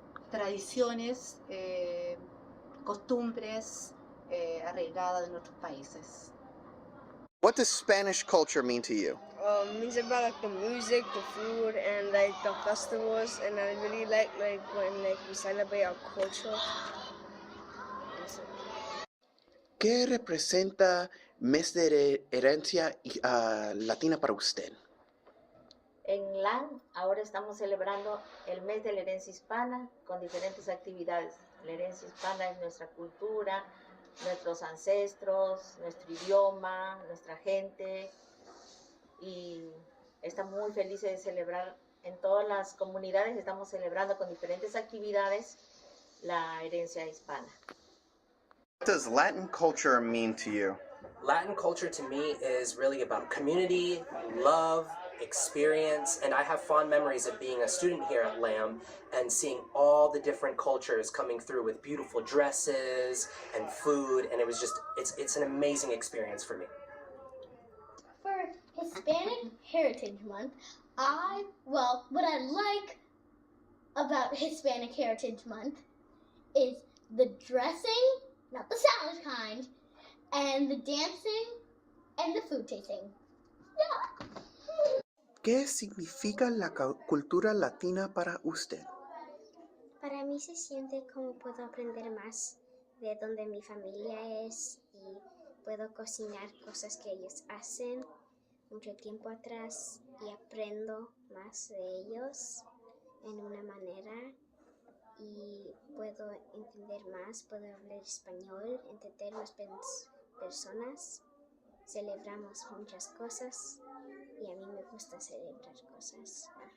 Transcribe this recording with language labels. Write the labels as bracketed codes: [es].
[es] Tradiciones, costumbres arraigadas de nuestros países. [en] What does Spanish culture mean to you? It's about like the music, the food, and like the festivals, and I really like when like we celebrate our culture. [es] ¿Qué representa mes de herencia latina para usted? En LAN ahora estamos celebrando el mes de la herencia hispana con diferentes actividades. La herencia hispana es nuestra cultura, nuestros ancestros, nuestro idioma, nuestra gente, y estamos muy felices de celebrar en todas las comunidades. Estamos celebrando con diferentes actividades la herencia hispana. [en] What does Latin culture mean to you? Latin culture to me is really about community, love, experience, and I have fond memories of being a student here at LAM and seeing all the different cultures coming through with beautiful dresses and food, and it was just, it's an amazing experience for me. For Hispanic Heritage Month, what I like about Hispanic Heritage Month is the dressing, not the salad kind, and the dancing and the food tasting. Yeah. [es] ¿Qué significa la cultura latina para usted? Para mí se siente como puedo aprender más de donde mi familia es y puedo cocinar cosas que ellos hacen mucho tiempo atrás y aprendo más de ellos en una manera y puedo entender más, puedo hablar español, entender más personas, celebramos muchas cosas y a mí me gusta celebrar cosas.